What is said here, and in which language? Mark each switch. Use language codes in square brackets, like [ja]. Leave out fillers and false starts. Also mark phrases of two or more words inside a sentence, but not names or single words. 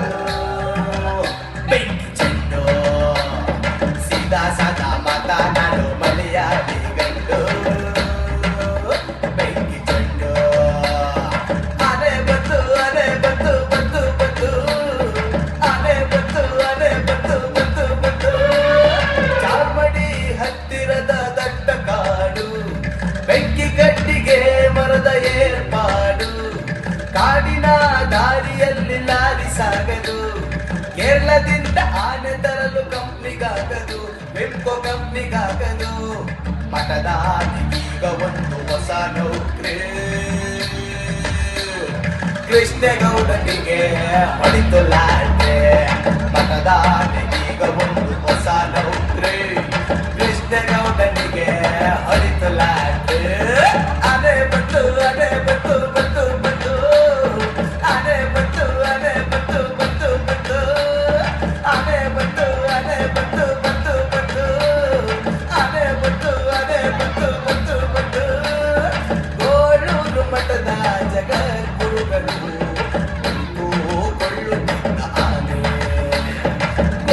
[kn] ಬೆಂಕಿ ಚೆಂಡು. ಸೀದಾ ಸದಾ ಮಾತನಾಡು ಮಳೆಯಾಡಿ ಗಂಡು ಬೆಂಕಿ ಚೆಂಡು. [tcy] ಅದೇ ಬತ್ತು ಅದೇ ಬತ್ತು ಬತ್ತು ಬತ್ತು ಅದೇ ಬತ್ತು ಅದೇ ಬತ್ತು ಬತ್ತು ಬತ್ತು. [kn] ಚಾರ್ಮಡಿ ಹತ್ತಿರದ ದಟ್ಟ ಕಾಡು, ಬೆಂಕಿ ಕಟ್ಟಿಗೆ ಮರದ ಏರ್ಪಾಡು. ಕಾಡಿನ ದಾರಿಯಲ್ಲಿ ಲಾರಿ ಸಾಗದು, ಕೇರಳದಿಂದ ಆನೆ ತರಲು ಕಂಪ್ನಿಗಾಗದು, ಬೆಂಕೋ ಕಂಪ್ನಿಗಾಗದು. ಮಠದ ಆನೆಗೀಗ ಒಂದು ಹೊಸ ನೌಕರಿ, ಕೃಷ್ಣೇಗೌಡನಿಗೆ ಹೊಡಿತು ಲಾಟೆ. ಮಠದ ಆನೆಗೀಗ ಒಂದು ಹೊಸ ನೌಕರಿ, ಕೃಷ್ಣೇಗೌಡನಿಗೆ ಹೊಡಿತು ಲಾಟೆ. [tcy] ಅದೇ ಬತ್ತು ಅದೇ ಬತ್ತು ಬತ್ತು ಬತ್ತು ಅದೇ ಬತ್ತು ಅದೇ ಬತ್ತು ಬತ್ತು ಬತ್ತು ಅದೇ ಬತ್ತು ಅದೇ ಬತ್ತು ಬತ್ತು ಬತ್ತು ಅದೇ ಬತ್ತು ಅದೇ ಬತ್ತು ಬತ್ತು ಬತ್ತು. [kn] ಗೋಳೂರು ಮಠದ ಜಗದ್ಗುರುಗಳು ಕೊಳ್ಳುತ್ತಿದ್ದ ಆನೆ,